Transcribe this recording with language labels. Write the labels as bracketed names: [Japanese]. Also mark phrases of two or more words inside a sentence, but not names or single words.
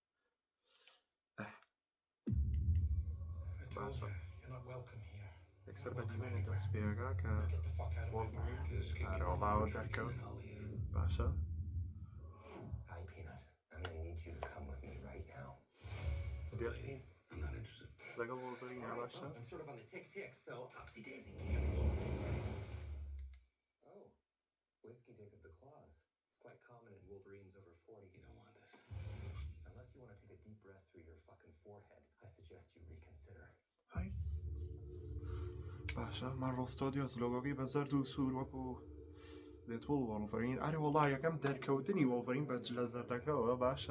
[Central Kurdish] یەکسەر بە دیمەنە دەست پێگا کە ئارەوەڵاوە دەرکەوت. باشە لەگەڵ وۆڵڤەرینە باشە. [English] Whiskey dick of the claws. It's quite common in Wolverines over 40. You don't want this. Unless you want to take a deep breath through your fucking forehead, I suggest you reconsider. [Central Kurdish] هاي باشە مارڤڵ ستۆدیۆس لۆگۆی بە زەرد و سوور وەکو دێتوڵ وۆڵڤەرین. ئارێ وەڵا یەکەم دەرکەوتنی وۆڵڤەرین بە جلە زەردەکەەوە باشە.